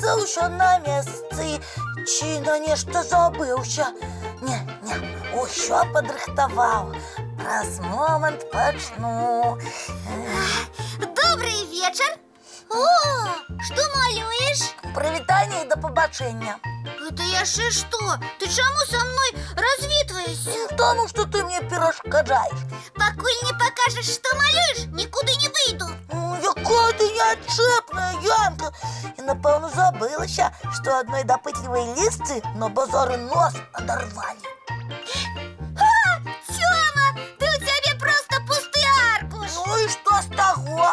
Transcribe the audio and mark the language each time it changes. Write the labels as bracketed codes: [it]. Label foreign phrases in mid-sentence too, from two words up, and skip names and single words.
[be] ўсё на месцы, ці на нешта забыўся. Не, ўсё падрыхтаваў. Праз момант пачну. [ru] Добрый вечер. О, что малюешь? [be] Прывітанне і да пабачэння. Это яшчэ што? Ты чаму са мной развітваешся? Таму што ты мне перашкаджаеш. [ru] Пакуль не покажешь, что малюешь, никуда не выйду. [be] Якая ты неадчэпная, Янка. І, напэўна, забылася, што адной дапытлівай лісцы на базары нос адарвалі. Тёма, ты у цябе просто пусты аркуш. Ну і што з таго?